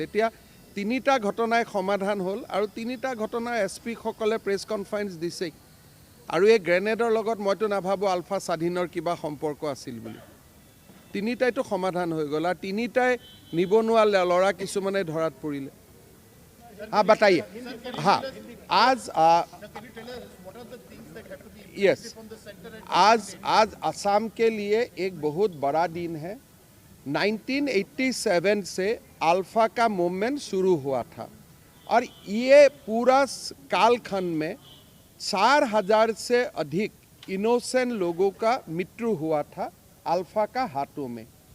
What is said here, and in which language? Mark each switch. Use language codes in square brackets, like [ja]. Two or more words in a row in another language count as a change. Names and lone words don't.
[as] এতিয়া 3টা ঘটনাই সমাধান হ'ল আৰু 3টা ঘটনাৰ SP-সকলে [en] press conference [as] দিছেই। আৰু এই গ্ৰেনেডৰ লগত মইতো নাভাবোঁ আলফা স্বাধীনৰ কিবা সম্পৰ্ক আছিল বুলি। 3টাইতো সমাধান হৈ গ'ল আৰু 3টাই নিবনুৱা ল'ৰা কিছুমানে ধৰাত পৰিলে। [hi] बताइए। हाँ, आज असम के लिए एक बहुत बड़ा दिन है। 1987 से अल्फा का मूवमेंट शुरू हुआ था और ये पूरा कालखंड में 4000 से अधिक इनोसेंट लोगों का मृत्यु हुआ था अल्फा का हाथों में।